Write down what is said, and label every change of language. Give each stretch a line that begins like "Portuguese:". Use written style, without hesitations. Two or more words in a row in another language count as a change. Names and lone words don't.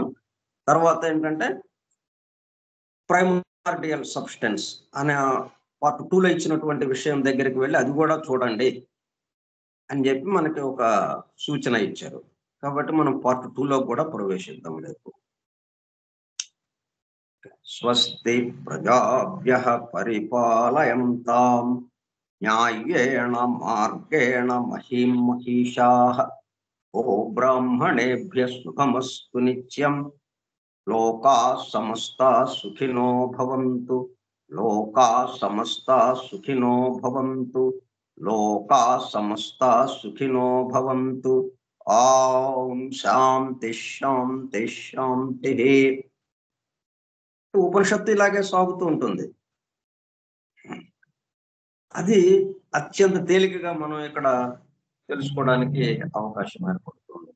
Telugu: తర్వాత ఏంటంటే
English: primordial substance
Telugu: అనే పార్ట్ 2లో ఇచ్చినటువంటి విషయం దగ్గరికి వెళ్లి అది కూడా చూడండి అని చెప్పి మనకి ఒక సూచన ఇచ్చారు. కాబట్టి మనం పార్ట్ 2లో కూడా ప్రవేశిద్దాం రేపు.
Sanskrit: స్వస్తి ప్రజాభ్యః పరిపాలయంతాం న్యాయేణ మార్గేణ మహీం మహిషాః ఓ బ్రాహ్మణేభ్యః శుభమస్తు నిత్యం లోకాః సమస్తాః సుఖినో భవంతు. లోకా సమస్త సుఖినో భవంతు. లోకా సమస్త సుఖినో భవంతు. ఓం శాంతి శాంతి శాంతి.
Telugu: ఉపనిషత్తు ఇలాగే సాగుతూ ఉంటుంది. అది అత్యంత తేలికగా మనం ఇక్కడ తెలుసుకోవడానికి అవకాశం ఏర్పడుతుంది.